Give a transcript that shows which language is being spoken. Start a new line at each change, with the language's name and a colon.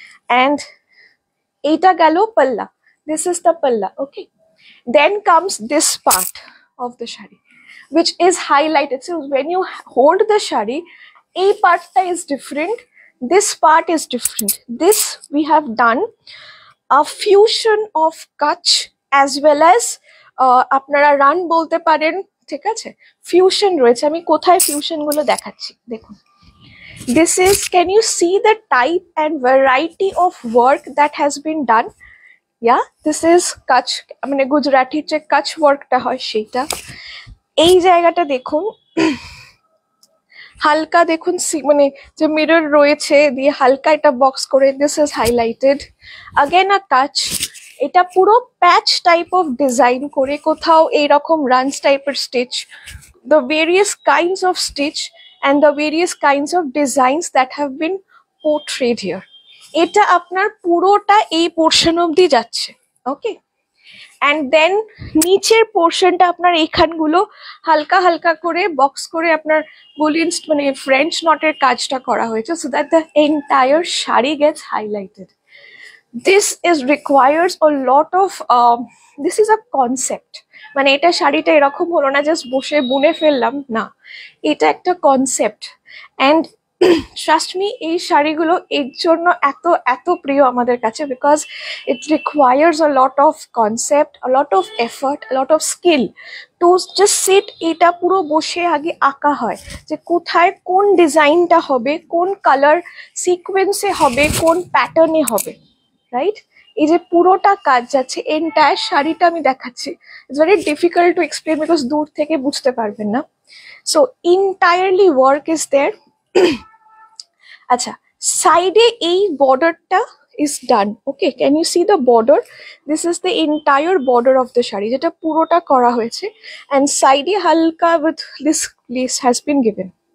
English: and
Bangla: এইটা গেল
English: পাল্লা, this is the পাল্লা, okay. Then comes this part of the shari, which is highlighted. So when you hold the shari, a part is different, this part is different. This we have done a fusion of Kutch as well as
Bangla: আপনারা run বলতে পারেন, ঠিক আছে? Fusion রয়েছে, আমি কোথায় fusion গুলো দেখাচ্ছি দেখুন।
English: This is, can you see the type and variety of work that has been done? Yeah, this is Kutch,
Bangla: মানে গুজরাটির যে Kutch ওয়ার্কটা হয় সেটা। এই জায়গাটা দেখুন, হালকা দেখুন মানে যে মিরর রয়েছে দিয়ে হালকা এটা বক্স করে,
English: This is highlighted again a Kutch।
Bangla: এটা পুরো প্যাচ টাইপ অফ ডিজাইন করে, কোথাও এইরকম রানস টাইপের stitch,
English: the various kinds of stitch and the various kinds of designs that have been portrayed here.
Bangla: এটা আপনার পুরোটা এই পোর্শন অবধি যাচ্ছে, ওকে। অ্যান্ড দেন নিচের পোর্শনটা আপনার এইখানগুলো হালকা হালকা করে বক্স করে আপনার বুলিয়ন মানে ফ্রেঞ্চ নটের কাজটা করা হয়েছে,
English: So that the entire sari gets highlighted. This is requires a lot of this is a concept,
Bangla: মানে এটা শাড়িটা এরকম হলো না জাস্ট বসে বুনে ফেললাম, না, এটা একটা কনসেপ্ট।
English: and trust me,
Bangla: এই শাড়িগুলো এর জন্য এত এত প্রিয় আমাদের কাছে,
English: Because it requires a lot of concept, a lot of effort, a lot of skill to just sit.
Bangla: এটা পুরো বসে আগে আঁকা হয় যে কোথায় কোন ডিজাইনটা হবে, কোন কালার সিকোয়েন্সে হবে, কোন প্যাটার্নে হবে, রাইট? এই যে পুরোটা কাজ যাচ্ছে, এন্টায়ার শাড়িটা আমি দেখাচ্ছি।
English: it's very difficult to explain because
Bangla: দূর থেকে বুঝতে পারবেন না।
English: So entirely work is there.
Bangla: আচ্ছা, সাইডে এই বর্ডারটা
English: is done, okay, can you see the border? This is the entire border of the shari,
Bangla: যেটা পুরোটা করা হয়েছে,
English: and side halka with this lace has been given.